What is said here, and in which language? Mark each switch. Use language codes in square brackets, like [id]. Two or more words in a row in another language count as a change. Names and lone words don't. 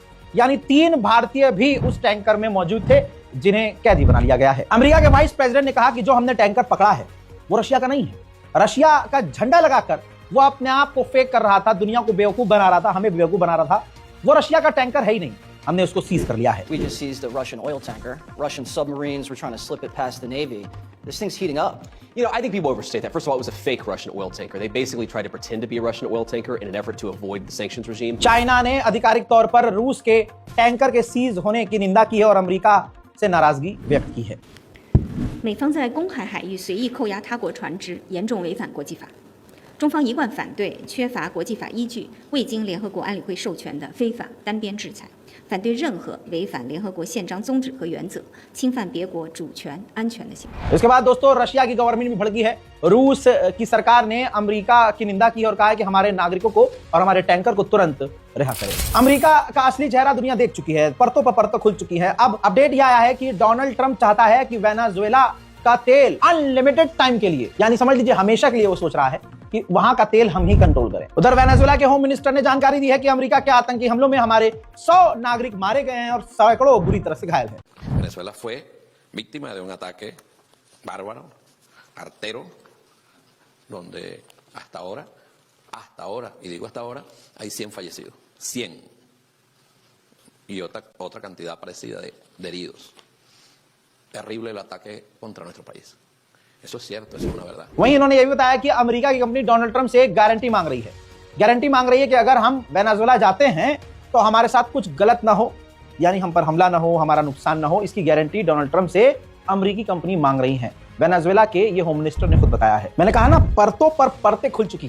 [hi] यानी 3 भारतीय भी उस टैंकर में मौजूद थे जिन्हें कैदी बना लिया गया है। अमेरिका के [en] vice president [hi] ने कहा कि जो हमने टैंकर पकड़ा है वो रशिया का नहीं है। रशिया का झंडा लगाकर वो अपने आप को फेक कर रहा था, दुनिया को बेवकूफ बना रहा था, हमें बेवकूफ बना रहा था। वो रशिया का टैंकर है ही नहीं, हमने उसको सीज कर लिया है। [en] We just seized a Russian oil tanker. Russian submarines were trying to slip it past the Navy. This thing's heating up. You know, I think people overstate that. First of all, it was a fake Russian oil tanker. They basically tried to pretend to be a Russian oil tanker in an effort to avoid the sanctions regime. [hi] चाइना ने आधिकारिक तौर पर रूस के टैंकर के सीज होने की निंदा की है और अमेरिका से नाराजगी व्यक्त की है। [zh] 美方在公海海域随意扣押他国船只，严重违反国际法。中方一贯反对缺乏国际法依据、未经联合国安理会授权的非法单边制裁，反对任何违反联合国宪章宗旨和原则、侵犯别国主权安全的行为。 [hi] इसके बाद दोस्तों रशिया की गवर्नमेंट भी भड़की है। रूस की सरकार ने अमेरिका की निंदा की और कहा है कि हमारे नागरिकों को और हमारे टैंकर को तुरंत रिहा करें। अमेरिका का असली चेहरा दुनिया देख चुकी है, परतों पर परतों खुल चुकी है। अब अपडेट यह आया है कि डोनाल्ड ट्रंप चाहता है कि वेनेजुएला का तेल [en] unlimited time [hi] के लिए, यानी समझ लीजिए हमेशा के लिए वो सोच रहा है कि वहां का तेल हम ही कंट्रोल करें। उधर वेनेजुएला के [en] home minister [hi] ने जानकारी दी है कि अमेरिका के आतंकी हमलों में हमारे 100 नागरिक मारे गए हैं और सैकड़ों बुरी तरह से घायल हैं। [es] Venezuela fue víctima de un ataque bárbaro, artero, donde hasta ahora, y digo hasta ahora, hay 100 fallecidos, 100, y otra cantidad parecida de heridos. Terrible el ataque contra nuestro país. Eso es cierto, eso es una verdad. [hi] वहीं इन्होंने यह भी बताया कि अमेरिका की कंपनी डोनाल्ड ट्रंप से एक गारंटी मांग रही है। गारंटी मांग रही है कि अगर हम वेनेजुएला जाते हैं तो हमारे साथ कुछ गलत ना हो, यानी हम पर हमला ना हो, हमारा नुकसान ना हो। इसकी गारंटी डोनाल्ड ट्रंप से अमेरिकी कंपनी मांग रही है। वेनेजुएला के ये [en] home minister [hi] ने खुद बताया है। मैंने कहा ना, परतों पर परतें खुल चुकी।